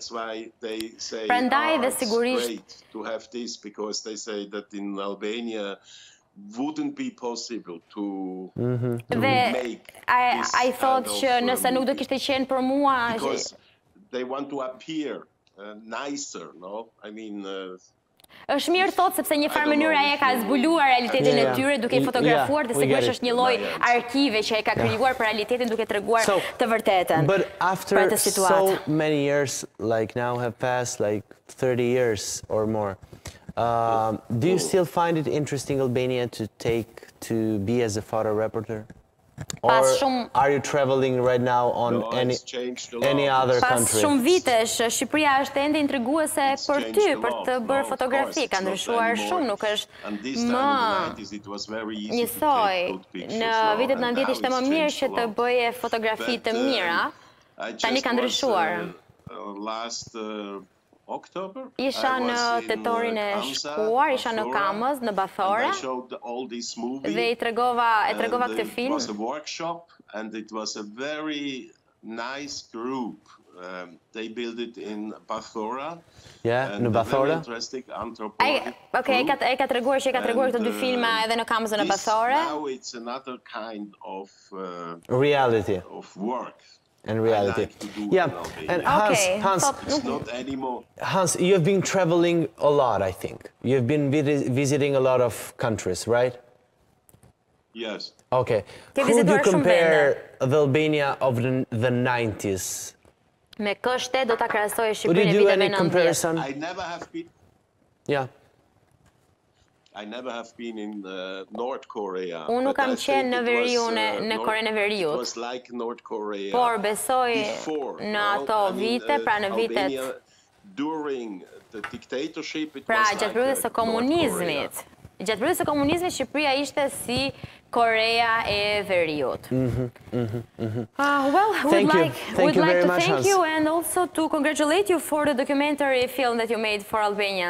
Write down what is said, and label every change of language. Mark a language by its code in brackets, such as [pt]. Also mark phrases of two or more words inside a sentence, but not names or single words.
[sq] Prandaj dhe sigurisht [en] to have this because they say that in Albania wouldn't be possible to make I thought [sq] që nëse nuk do kishte qenë për mua [en] because they want to appear nicer, no? I mean... [sq] është mirë thot, sepse një farë mënyra e ka zbuluar realitetin e tyre duke fotografuar dhe sigurisht është një lloj arkive që e ka krijuar për realitetin duke treguar të vërtetën. [en] But after so many years, like now have passed like 30 years or more, do you still find it interesting Albania to be as a photo reporter? Or are you traveling right now on any other country? [sq] Pas shumë vitesh, Shqipëria është ende intriguese për ty, për të bërë fotografi. Ka ndryshuar shumë, nuk është më njësoj. Në vitet 90 ishte më mirë që të bëje fotografi të mira. Tani ka ndryshuar. Isha në tetorin e shkuar, isha në Kamzës, në Bathore, dhe i tregova këtë film. Në Bathore? Okej, e ka treguar që e ka treguar këto dy filma edhe në Kamzës dhe në Bathore. [en] Reality. And reality. Yeah, and Hans, you've been traveling a lot, I think. You've been visiting a lot of countries, right? Yes. Okay. Who do you compare the Albania of the 90s? [sq] Me kështë do ta krahasoj Shqipërinë [en] Would you do any 90s. comparison? I never have been. Yeah. I never have been in North Korea. [sq] Unë nuk kam qenë në veriun në Korenë e Veriut. [en] It was like North Korea. [sq] Por besoj në ato vite, pra në vitet [en] during the dictatorship it was [sq] pra gjatë periudhës së komunizmit. Gjatë periudhës së komunizmit Shqipëria ishte si Korea e Veriut. [en] Well, we'd like to thank you and also to congratulate you for the documentary film that you made for Albania.